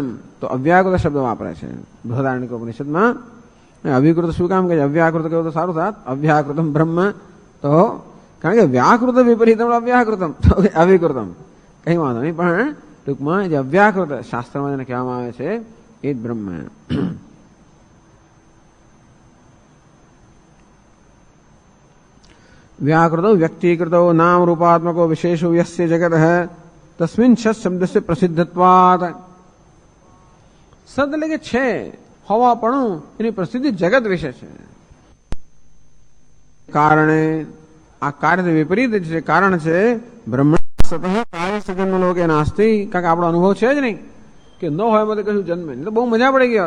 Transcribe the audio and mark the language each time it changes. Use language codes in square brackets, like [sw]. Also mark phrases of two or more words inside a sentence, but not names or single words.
[gu] તો અવ્યાકૃત શબ્દ વાપરે છે બૃહદારણ્યક ઉપનિષદમાં. અવિકૃત શું કામ કહે? અવ્યાકૃત કહ્યું તો સારું થાત. [sa] અવ્યાકૃતમ બ્રહ્મ, [gu] તો કારણ કે [sa] વ્યાકૃત વિપરીતમ અવ્યાકૃતમ, [gu] તો અવિકૃતમ કઈ વાંધો નહીં, પણ ટૂંકમાં જે અવ્યાકૃત શાસ્ત્રમાં જેને કહેવામાં આવે છે એ જ બ્રહ્મ. [sa] व्याकृतो व्यक्तीकृतो नाम रूपात्मको विशेषो यस्य जगत है तस्मिन् सत [hi] शब्द से [sa] प्रसिद्धत्वात्. [gu] સદ એટલે કે છે, હોવાપણું, એની પ્રસિદ્ધિ જગત વિશે છે. કારણે આ કાર્ય વિપરીત છે, કારણ છે બ્રહ્મ [sa] સતઃ કાર્ય સજન્મ લોકે નાસ્તિ. [gu] કારણ કે આપણો અનુભવ છે જ નહીં કે ન હોય એમાં કશું જન્મે, તો બહુ મજા પડી ગઈ હોત.